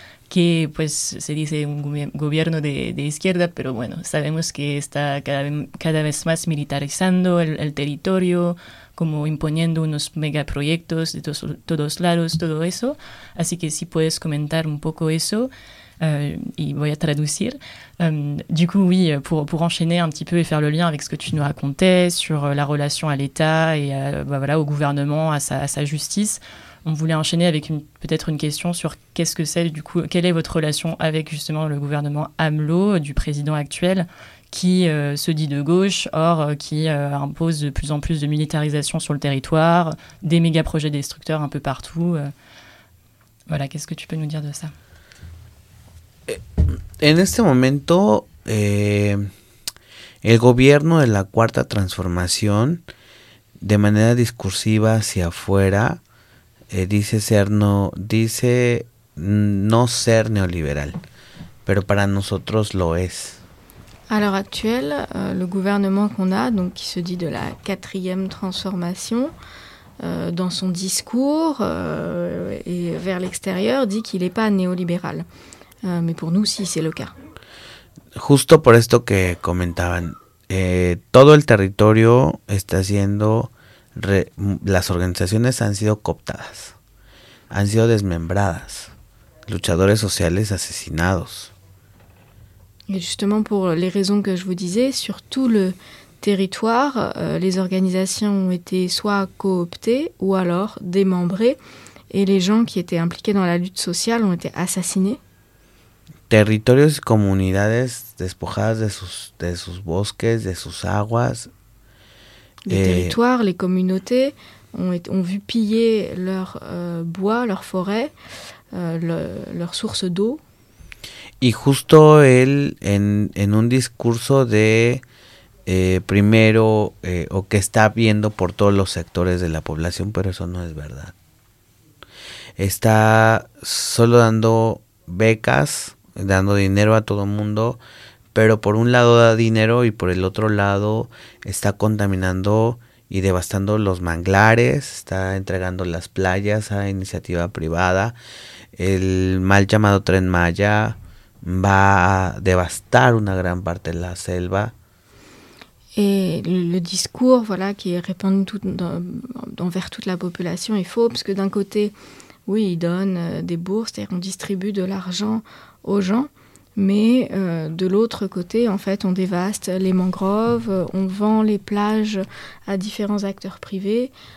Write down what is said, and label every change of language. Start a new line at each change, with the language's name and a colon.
Spanish: que pues se dice un gobierno de izquierda, pero bueno, sabemos que está cada vez más militarizando el territorio, como imponiendo unos megaproyectos de todos lados, todo eso. Así que si puedes comentar un poco eso, y voy a traducir.
French: Du coup, oui, pour enchaîner un petit peu et faire le lien avec ce que tu nous racontais sur la relation à l'État et voilà, au gouvernement, à sa justice, on voulait enchaîner avec peut-être une question sur qu'est-ce que c'est, du coup, quelle est votre relation avec justement le gouvernement AMLO du président actuel qui se dit de gauche, or qui impose de plus en plus de militarisation sur le territoire, des méga-projets destructeurs un peu partout. Voilà, qu'est-ce que tu peux nous dire de ça?
Spanish: En este momento, el gobierno de la Cuarta Transformación, de manera discursiva hacia afuera, dice no ser neoliberal, pero para nosotros lo es.
French: À l'heure actuelle, le gouvernement qu'on a, donc qui se dit de la quatrième transformation, dans son discours et vers l'extérieur, dit qu'il n'est pas néolibéral. Mais pour nous, si, c'est le cas.
Spanish: Justo por esto que comentaban, todo el territorio está siendo, las organizaciones han sido cooptadas, han sido desmembradas, luchadores sociales asesinados.
French: Et justement pour les raisons que je vous disais, sur tout le territoire, les organisations ont été soit cooptées ou alors démembrées, et les gens qui étaient impliqués dans la lutte sociale ont été assassinés.
Spanish: Territorios y comunidades despojadas de sus bosques, de sus aguas.
French: Territoires, les communautés ont vu piller leurs bois, leurs forêts, leurs sources d'eau.
Spanish: Y justo él en un discurso de primero o que está viendo por todos los sectores de la población, pero eso no es verdad. Está solo dando becas, dando dinero a todo mundo, pero por un lado da dinero y por el otro lado está contaminando y devastando los manglares, está entregando las playas a iniciativa privada, el mal llamado Tren Maya va a devastar una gran parte de la selva.
French: Et le discours, voilà, qui est répandu envers toute la population est faux, parce que d'un côté, oui, il donne des bourses, c'est-à-dire on distribue de l'argent aux gens, mais de l'autre côté, en fait, on dévaste les mangroves, on vend les plages à différents acteurs privés.